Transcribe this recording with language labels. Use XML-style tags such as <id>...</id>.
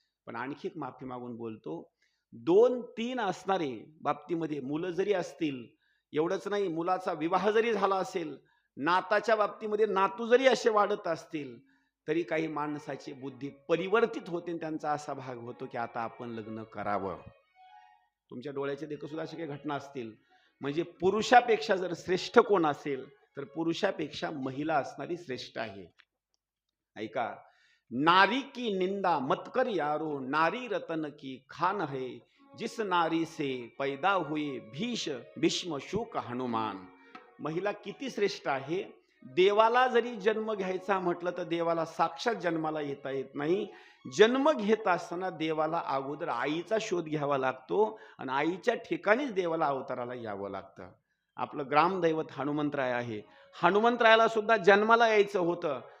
<mr>पण आणखी एक माफी मागून बोलतो, 2-3 असणारे बाबतीमध्ये मुलं जरी असतील, एवढंच नाही, मुलाचा विवाह जरी झाला असेल, नाताच्या बाबतीमध्ये नातू जरी असे वाढत असतील, तरी काही माणसाची बुद्धी परिवर्तित होते. त्यांचा असा भाग होतो की आता आपण लग्न करावं. तुमच्या डोळ्याचे देखत सुद्धा अशा काही घटना असतील. म्हणजे पुरुषापेक्षा जर श्रेष्ठ कोण असेल तर पुरुषापेक्षा महिला असणारी श्रेष्ठ आहे. ऐका.</mr> <hi>नारी की निंदा मत कर यारो, नारी रतन की खान है, जिस नारी से पैदा हुए भीष्म शुक हनुमान.</hi> <mr>महिला किती श्रेष्ठ आहे. देवाला जरी जन्म घ्यायचा म्हटलं तर देवाला साक्षात जन्माला येता येत नाही. जन्म घेत असताना देवाला अगोदर आईचा शोध घ्यावा लागतो आणि आईच्या ठिकाणीच देवाला अवताराला यावं लागतं. आपलं ग्रामदैवत हनुमंतराय आहे. हनुमंतरायाला सुद्धा जन्माला यायचं होतं.</mr>